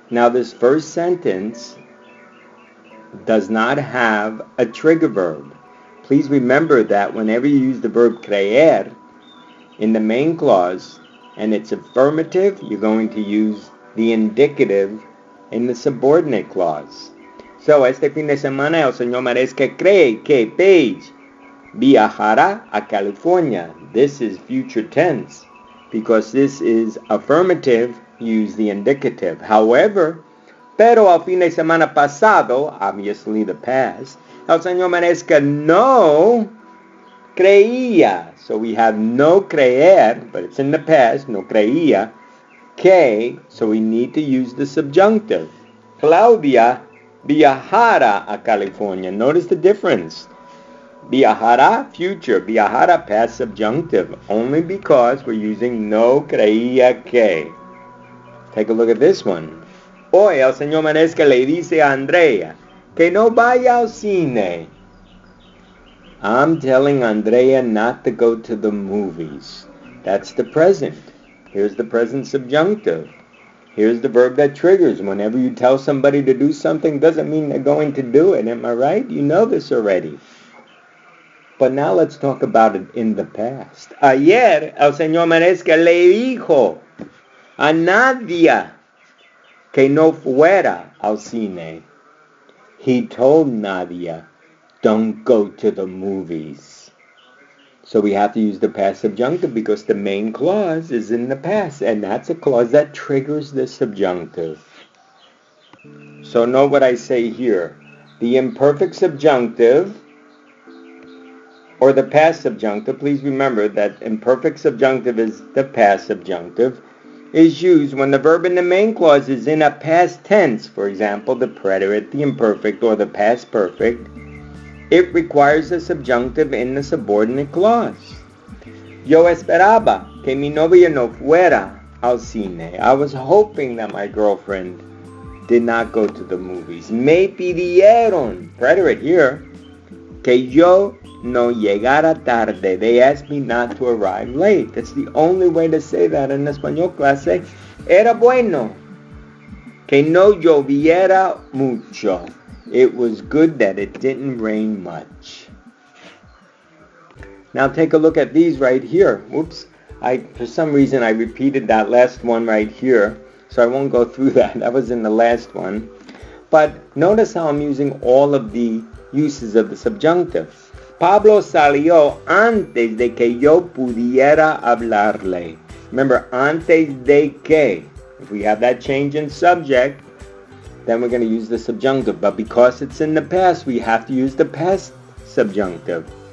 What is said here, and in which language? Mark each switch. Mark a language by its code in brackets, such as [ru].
[en] Now this first sentence does not have a trigger verb. Please remember that whenever you use the verb creer in the main clause and it's affirmative, you're going to use the indicative in the subordinate clause. [es] So, este fin de semana el señor Maresca cree que Paige viajará a California. [en] This is future tense. Because this is affirmative, use the indicative. [es] However, pero al fin de semana pasado, obviously the past, el señor Maresca no creía. [en] So we have no creer, but it's in the past, no creía, que, so we need to use the subjunctive. [es] Claudia viajará a California. [en] Notice the difference. Viajará, future. Viajará, past subjunctive. Only because we're using no creía que. Take a look at this one. [es] Hoy el señor Maresca le dice a Andrea que no vaya al cine. [en] I'm telling Andrea not to go to the movies. That's the present. Here's the present subjunctive. Here's the verb that triggers. Whenever you tell somebody to do something, doesn't mean they're going to do it. Am I right? You know this already. But now let's talk about it in the past. [es] Ayer el señor Maresca le dijo a Nadia que no fuera al cine. [en] He told Nadia, don't go to the movies. So we have to use the past subjunctive because the main clause is in the past. And that's a clause that triggers the subjunctive. So note what I say here. The imperfect subjunctive or the past subjunctive, please remember that imperfect subjunctive is the past subjunctive, is used when the verb in the main clause is in a past tense. For example, the preterite, the imperfect, or the past perfect. It requires a subjunctive in the subordinate clause. [es] Yo esperaba que mi novia no fuera al cine. [en] I was hoping that my girlfriend did not go to the movies. [es] Me pidieron, preterite here, que yo no llegara tarde. [en] They asked me not to arrive late. That's the only way to say that in Español clase. Era bueno Que no lloviera mucho. It was good that it didn't rain much. Now take a look at these right here. Whoops. For some reason I repeated that last one right here, so I won't go through that. That was in the last one. But notice how I'm using all of the uses of the subjunctive. [es] Pablo salió antes de que yo pudiera hablarle. [en] Remember, antes de que. If we have that change in subject, then we're going to use the subjunctive. But because it's in the past, we have to use the past subjunctive.